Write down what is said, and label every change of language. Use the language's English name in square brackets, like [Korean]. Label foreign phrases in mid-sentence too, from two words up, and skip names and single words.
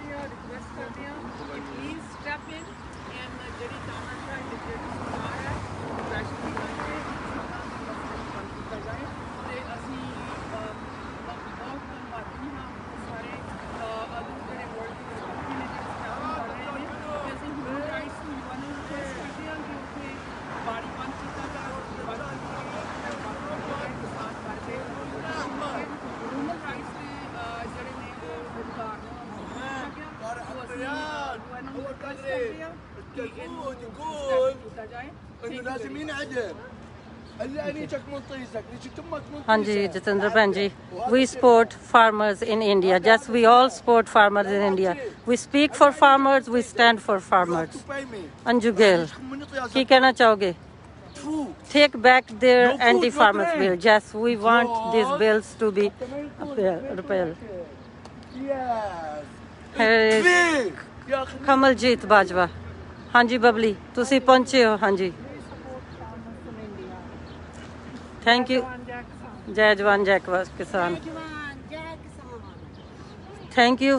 [Punjabi] ਹਾਂ ਰਿਕੁਐਸਟ ਕਰਦੇ ਹਾਂ ਕਿ [English] please step in and [Punjabi] ਜਿਹੜੀ ਤਾਨਾਸ਼ਾਹ ਜਿਹੜੀ ਸਰਕਾਰ ਹੈ ਪ੍ਰੈਸ਼ਰ ਦੀ ਕਰਕੇ ਬੰਦ ਕੀਤਾ ਜਾਏ ਤੇ ਅਸੀਂ ਬਹੁਤ ਧੰਨਵਾਦੀ ਹਾਂ ਸਾਰੇ ਜਿਹੜੇ ਵਰਲਡ ਦੀ ਕੰਟਰੀ ਨੇ ਜਿਹੜੇ ਸਟੈਪ ਕਰ ਰਹੇ ਨੇ ਤੇ ਅਸੀਂ [English] human rights [Punjabi] ਨੂੰ ਰਿਕੁਐਸਟ ਕਰਦੇ ਹਾਂ ਕਿ ਉੱਥੇ ਬਾੜੀ ਬੰਦ ਕੀਤਾ ਜਾਏ ਕਿਸਾਨ ਕਰਕੇ [English] human rights [Punjabi] ਦੇ ਜਿਹੜੇ ਨੇ ਉਹ ਅਧਿਕਾਰ ਨੂੰ ਹਾਂਜੀ ਜਤਿੰਦਰ ਭੈਣ ਜੀ [English] we support farmers in India yes we all support farmers in India we speak for farmers we stand for farmers [Punjabi] ਅੰਜੂ ਗਿੱਲ ਕੀ ਕਹਿਣਾ ਚਾਹੋਗੇ [English] take back their anti-farmers bill yes we want these bills to be repealed [Punjabi] ਕਮਲਜੀਤ ਬਾਜਵਾ ਹਾਂਜੀ ਬਬਲੀ ਤੁਸੀਂ ਪਹੁੰਚੇ ਹੋ ਹਾਂਜੀ [English] thank you [Hindi] जय जवान जय किसान [English] thank you